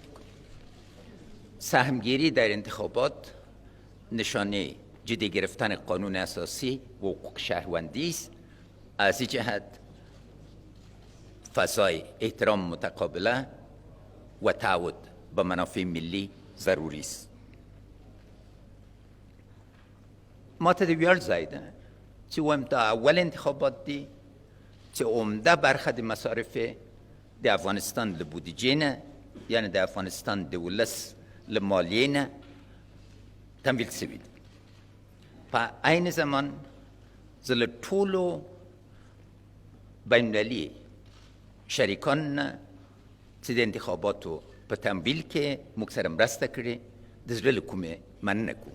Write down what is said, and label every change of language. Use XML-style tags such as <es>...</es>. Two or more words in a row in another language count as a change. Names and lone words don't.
<fa>سهمگیری در انتخابات نشانه جدی گرفتن قانون اساسی و حقوق شهروندی است. از این جهت فضای احترام متقابله و تعهد به منافع ملی ضروری است.</fa> <ps>ما ته ویاړ ځای ده چې وایم دا اول انتخابات دي چې عمده برخه د مصارف د افغانستان له بودیجې نه، یعنی د افغانستان د ولس له مالیې نه تمویل شوي دي. په عین زمان زه له ټولو بینالمللي شریکان نه چې د انتخاباتو په تمویل کې موږ سره مرسته کړې د زړه له کومې مننه کوم.</ps>